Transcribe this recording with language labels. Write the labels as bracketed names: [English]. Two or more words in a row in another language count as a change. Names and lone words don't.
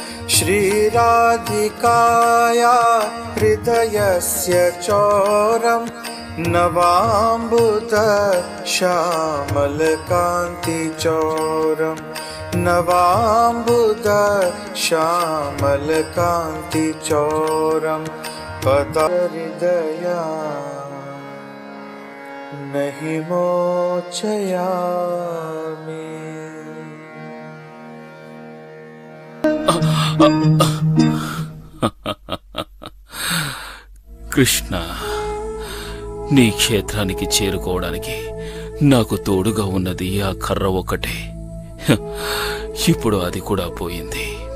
[Sanskrit] श्रीराधिकाया हृदयस्य चौरं नवाम्बुद श्यामलकान्तिचौरं नवाम्बुद श्यामलकान्तिचौरं पदहृदया नहीं मोचयामि। [Telugu] కృష్ణ, నీ క్షేత్రానికి చేరుకోవడానికి నాకు తోడుగా ఉన్నది ఆ కర్ర ఒకటే. ఇప్పుడు అది కూడా పోయింది.